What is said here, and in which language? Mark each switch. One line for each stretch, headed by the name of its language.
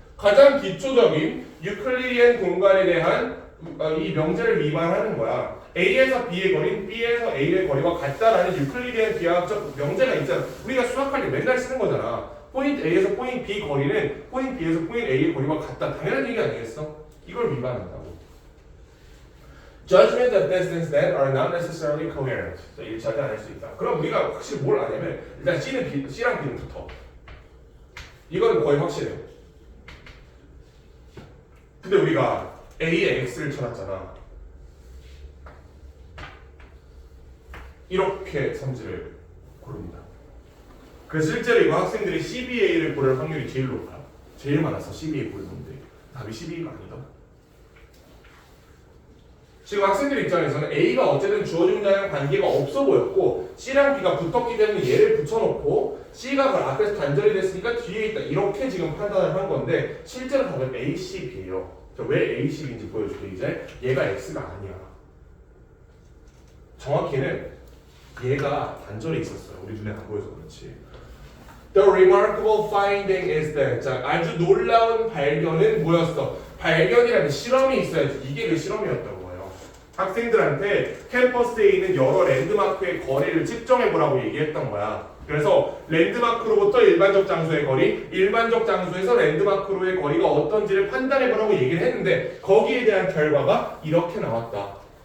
Korean: 가장 기초적인 유클리디안 공간에 대한 이 명제를 위반하는 거야. A에서 B의 거리는 B에서 A의 거리와 같다라는 유클리디안 기하학적 명제가 있잖아. 우리가 수학할 때 맨날 쓰는 거잖아. 포인트 A에서 포인트 B 거리는 포인트 B에서 포인트 A의 거리와 같다. 당연한 얘기 아니겠어? 이걸 위반한다고.
English: Judgment of distance that are not necessarily coherent.
Korean: 자, 일치하지 않을 수 있다. 그럼 우리가 확실히 뭘 아냐면 일단 C랑 B는 붙어. 이거는 거의 확실해요. 근데 우리가 A에 X를 쳐놨잖아. 이렇게 성질을 고릅니다. 그래서 실제로 이거 학생들이 CBA를 고를 확률이 제일 높아요. 제일 많았어. CBA 고르는 분들이. 답이 CBA가 아니다. 지금 학생들 입장에서는 A가 어쨌든 주어진 문장이랑 관계가 없어 보였고 C랑 B가 붙었기 때문에 얘를 붙여놓고 C가 그 앞에서 단절이 됐으니까 뒤에 있다. 이렇게 지금 판단을 한 건데 실제로 답은 A, C, B예요. 왜 A, C, B인지 보여줄게 이제. 얘가 X가 아니야. 정확히는 얘가 단절이 있었어요. 우리 눈에 안 보여서 그렇지.
English: The remarkable finding is that.
Korean: 자, 아주 놀라운 발견은 뭐였어? 발견이라는 실험이 있어야지. 이게 그 실험이었던 거예요. 학생들한테 캠퍼스에 있는 여러 랜드마크의 거리를 측정해보라고 얘기했던 거야. 그래서 랜드마크로부터 일반적 장소의 거리, 일반적 장소에서 랜드마크로의 거리가 어떤지를 판단해보라고 얘기를 했는데 거기에 대한 결과가 이렇게 나왔다.